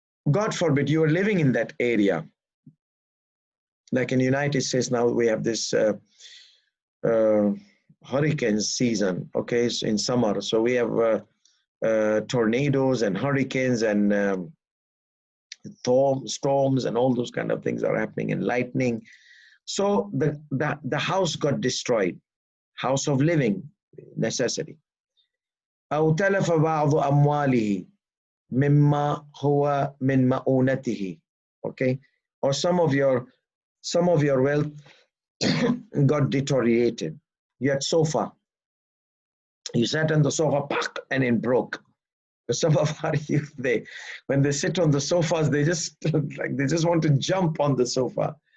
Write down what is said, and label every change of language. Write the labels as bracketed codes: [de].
[en] God forbid you are living in that area. Like in the United States now, we have this hurricane season, okay, so in summer. So we have tornadoes and hurricanes and storms and all those kind of things are happening, and lightning. So the house got destroyed, house of living necessity. [ar] أو تلف بعض أمواله مما هو من مؤونته. [en] Okay, or some of your wealth got deteriorated. You had sofa. You sat on the sofa, and it broke. Some of our youth, when they sit on the sofas, they just want to jump on the sofa.